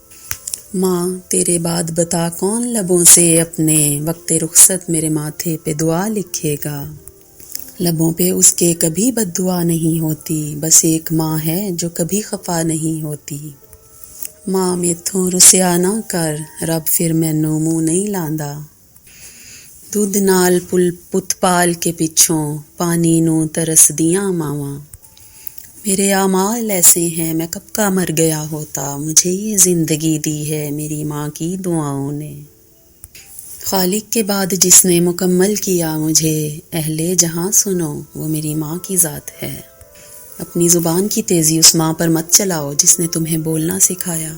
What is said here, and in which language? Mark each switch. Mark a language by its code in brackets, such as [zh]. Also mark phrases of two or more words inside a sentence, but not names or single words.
[ur] ماں تیرے بعد بتا کون لبوں سے اپنے وقت رخصت میرے ماتھے پہ دعا لکھے گا۔ لبوں پہ اس کے کبھی بد دعا نہیں ہوتی، بس ایک ماں ہے جو کبھی خفا نہیں ہوتی۔ [pa] ماں میتھوں رسیا نہ کر، رب پھر مینوں منہ نہیں لاندا۔ دودھ نال پل پت پال کے پچھوں، پانی نوں ترس دیاں ماواں۔ [ur] میرے اعمال ایسے ہیں میں کب کا مر گیا ہوتا، مجھے یہ زندگی دی ہے میری ماں کی دعاؤں نے۔ خالق کے بعد جس نے مکمل کیا مجھے، اہل جہاں سنو وہ میری ماں کی ذات ہے۔ اپنی زبان کی تیزی اس ماں پر مت چلاؤ جس نے تمہیں بولنا سکھایا۔